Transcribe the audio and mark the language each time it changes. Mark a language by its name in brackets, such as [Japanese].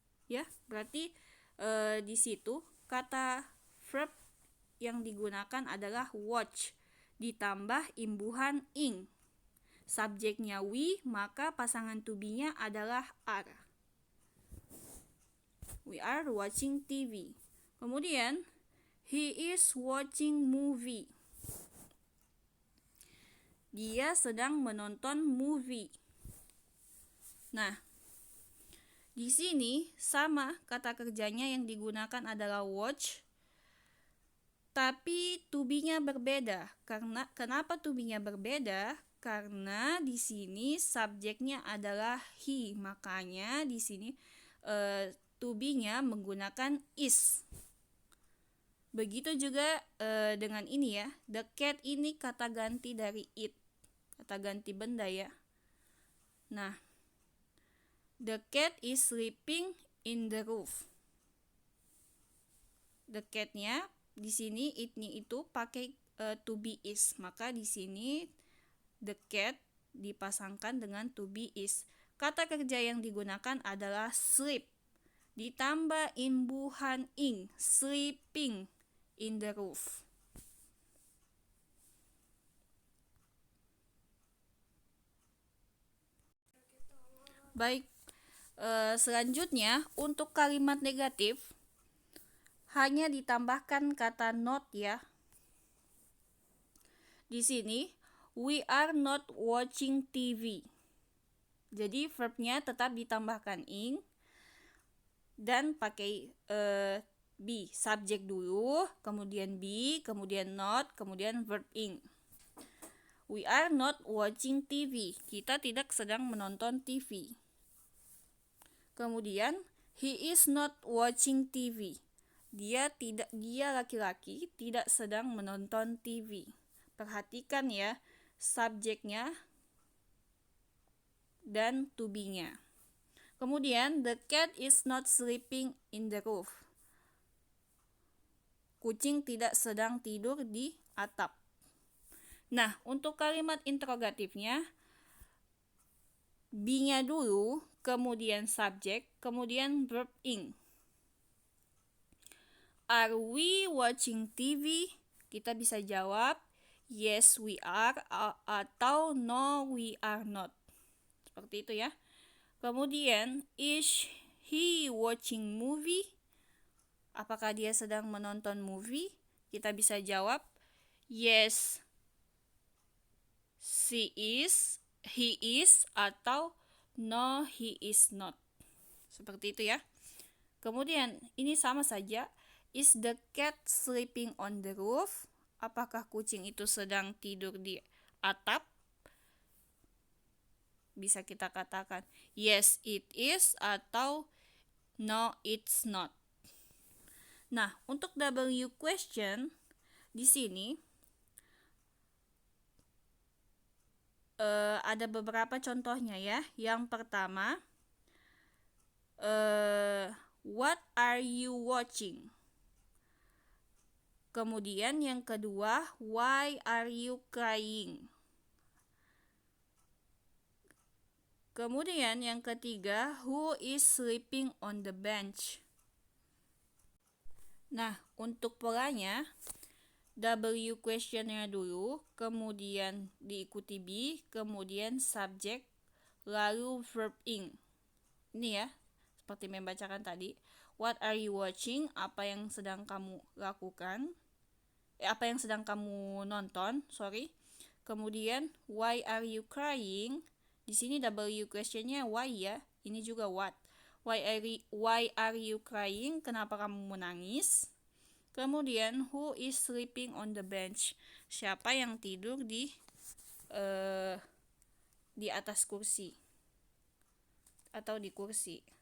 [Indonesian] Ya, berarti di situ kata verb yang digunakan adalah watch ditambah imbuhan ing. Subjeknya we, maka pasangan to be-nya adalah are. [English] We are watching TV. [Indonesian] Kemudian [English] he is watching movie. [Indonesian] Dia sedang menonton movie. Nah, di sini sama kata kerjanya yang digunakan adalah watch, tapi to be-nya berbeda. Kenapa to be-nya berbeda? Karena di sini subjeknya adalah he, makanya di sini to be-nya menggunakan is. Begitu juga dengan ini ya, the cat ini kata ganti dari it, kata ganti benda ya. Nah, [English] the cat is sleeping in the roof. [Indonesian] The cat-nya di sini it-nya itu pakai to be is, maka di sini the cat dipasangkan dengan to be is. Kata kerja yang digunakan adalah sleep ditambah imbuhan ing, sleeping in the roof. Baik, selanjutnya untuk kalimat negatif hanya ditambahkan kata not ya. Di sini [English] we are not watching TV. [Indonesian] Jadi verbnya tetap ditambahkan ing dan pakai be, subjek dulu, kemudian be, kemudian not, kemudian verb ing. [English] We are not watching TV. [Indonesian] Kita tidak sedang menonton TV. Kemudian, [English] he is not watching TV. [Indonesian] Dia laki-laki tidak sedang menonton TV. Perhatikan ya, subjeknya dan to be-nya. Kemudian, [English] the cat is not sleeping in the roof. [Indonesian] Kucing tidak sedang tidur di atap. Nah, untuk kalimat interrogatifnya, be-nya dulu, kemudian subjek, kemudian verb ing. [English] Are we watching TV? [Indonesian] Kita bisa jawab, [English] yes we are, [Indonesian] atau [English] no we are not. [Indonesian] Seperti itu ya. Kemudian, [English] is he watching movie? [Indonesian] Apakah dia sedang menonton movie? Kita bisa jawab, [English] yes he is, [Indonesian] atau [English] no he is not. [Indonesian] Seperti itu ya. Kemudian, ini sama saja. [English] Is the cat sleeping on the roof? [Indonesian] Apakah kucing itu sedang tidur di atap? Bisa kita katakan, [English] yes it is, [Indonesian] atau [English] no it's not. [Indonesian] Nah, untuk W question di sini ada beberapa contohnya ya. Yang pertama, [English] what are you watching? [Indonesian] Kemudian yang kedua, [English] why are you crying? [Indonesian] Kemudian yang ketiga, [English] who is sleeping on the bench? [Indonesian] Nah, untuk polanya, W questionnya dulu, kemudian diikuti be, kemudian subject, lalu verb ing. Ini ya, seperti membacakan tadi. [English] What are you watching? [Indonesian] Apa yang sedang kamu lakukan? Apa yang sedang kamu nonton? Kemudian, [English] why are you crying? [Indonesian] Di sini W questionnya why ya. Ini juga what. [English] Why are you crying? [Indonesian] Kenapa kamu menangis? Kemudian, [English] who is sleeping on the bench? [Indonesian] Siapa yang tidur di atas kursi atau di kursi?